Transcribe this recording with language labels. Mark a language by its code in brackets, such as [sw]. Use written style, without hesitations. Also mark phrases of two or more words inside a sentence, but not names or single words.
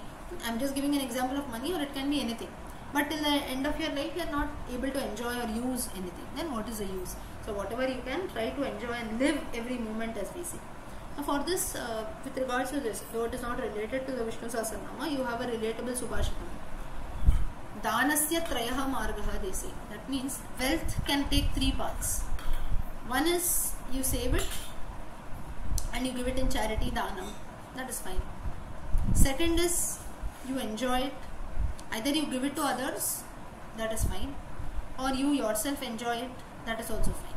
[en] I'm just giving an example of money, or it can be anything. But till the end of your life, you are not able to enjoy or use anything. Then what is the use? So whatever you can, try to enjoy and live every moment, as we say. Now for this, with regards to this, though it is not related to the Vishnu Sahasranama, you have a relatable Subhashitam. [sa] Danasya trayaha margaha, [en] they say. That means wealth can take three paths. One is you save it and you give it in charity, danam. That is fine. Second is you enjoy it. Either you give it to others, that is fine, or you yourself enjoy it, that is also fine.